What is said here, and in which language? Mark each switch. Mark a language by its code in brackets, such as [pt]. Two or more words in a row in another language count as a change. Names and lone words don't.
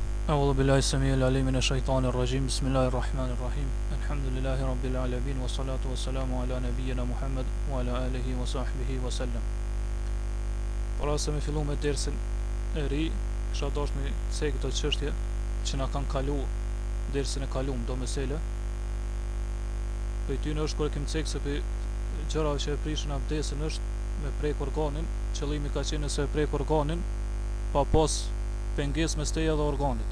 [ar] أعوذ بالله السميع العليم من الشيطان الرجيم بسم الله الرحمن الرحيم الحمد لله رب العالمين والصلاة والسلام على نبينا محمد وعلى آله وصحبه وسلم. [sq] Para se me fillu me dersin e ri, kisha dash me cek këto çështje që na kanë kalu dersin e kalum do mesele. Për ty në është kur e kem cek se për gjërave që e prishin abdesin është me prek organin, qëllimi ka qenë se e prek organin pa pas pengesë mes teje dhe organit.